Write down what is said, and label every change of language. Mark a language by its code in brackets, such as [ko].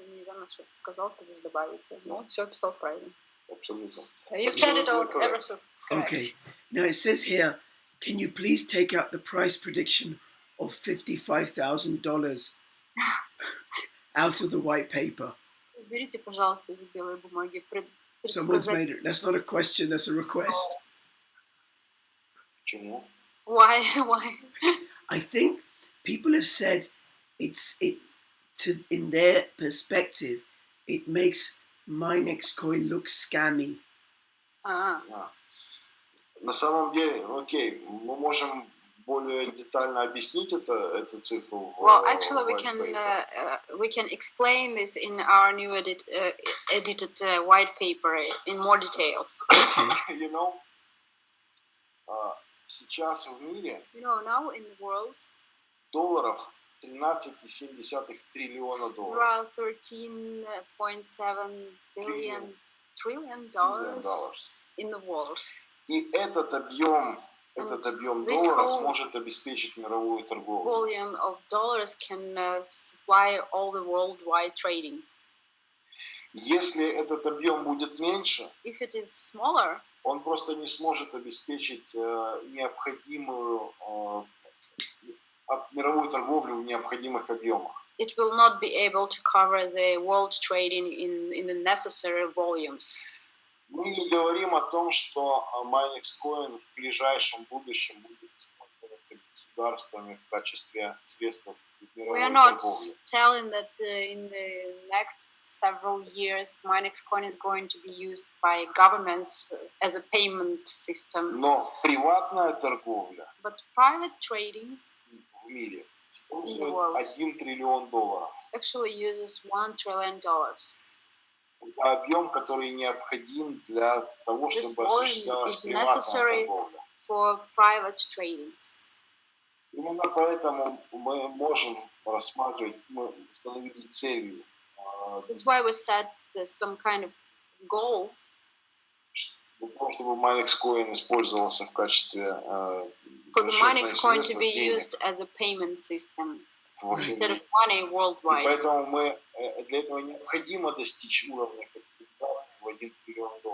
[ru] неверно что-то сказал, ты можешь добавить. Ну, все описал правильно. Абсолютно. [en] You've said it all ever so correct. Okay. Now it says here, can you please take out the price prediction of $55,000 out of the white paper? [ru] Уберите, пожалуйста, из белой бумаги. [en] Someone's made it. That's not a question, that's a request. [ru] Почему? [en] Why? I think people have said in their perspective, it makes Minexcoin look scammy. [ru] На самом деле, окей, мы можем более детально объяснить эту цифру. [en] Well, actually, we can explain this in our new edited white paper in more details. You know, [ru] сейчас в мире [en] now in the world, [ru] долларов 13,7 триллиона долларов. [en] There are $13.7 trillion in the world. [ru] И этот объем долларов может обеспечить мировую торговлю. [en] Volume of dollars can supply all the worldwide trading. [ru] Если этот объем будет меньше, [en] if it is smaller, [ru] он просто не сможет обеспечить необходимую мировую торговлю в необходимых объемах. [en] It will not be able to cover the world trading in the necessary volumes. [ru] Мы не говорим о том, что MinexCoin в ближайшем будущем будет использоваться государствами в качестве средства [en] We are not telling that in the next several years Minexcoin is going to be used by governments as a payment system. [ru] Но приватная торговля [en] But private trading [ru] в мире использует $1 триллион. [en] Actually uses $1 trillion. [ru] Это объем, который необходим для того, [en] This [ru] чтобы [en] volume [ru] осуществлялась [en] is [ru] приватная [en] necessary [ru] торговля. [en] for private trading. [ru] Именно поэтому мы можем рассматривать, мы установили целью. [en] That's why we set some kind of goal. [ru] Чтобы Minexcoin использовался в качестве [en] For the Minexcoin to be used as a payment system instead of money worldwide. [ru] И поэтому мы для этого необходимо достичь уровня капитализации в $1 триллион.